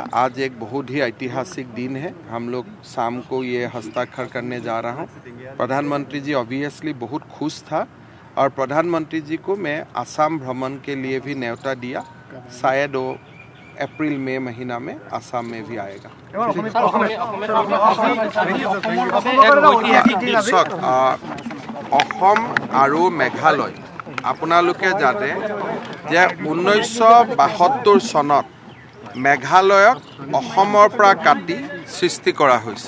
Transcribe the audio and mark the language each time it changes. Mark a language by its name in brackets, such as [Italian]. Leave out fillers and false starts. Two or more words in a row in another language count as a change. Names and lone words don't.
[Hindi] आज एक बहुत ही ऐतिहासिक दिन है, हम लोग शाम को ये हस्ताक्षर करने जा रहा हूँ। प्रधानमंत्री जी ऑब्वियसली बहुत खुश था और प्रधानमंत्री जी को मैं आसाम भ्रमण के लिए भी न्योता दिया। शायद वो अप्रैल मई महीना में आसाम में भी आएगा। [Assamese] অসম আৰু মেঘালয় আপোনালোকে জানে যে 1972 চনত মেঘালয়ক অসমৰ পৰা কাটি সৃষ্টি কৰা হৈছিল।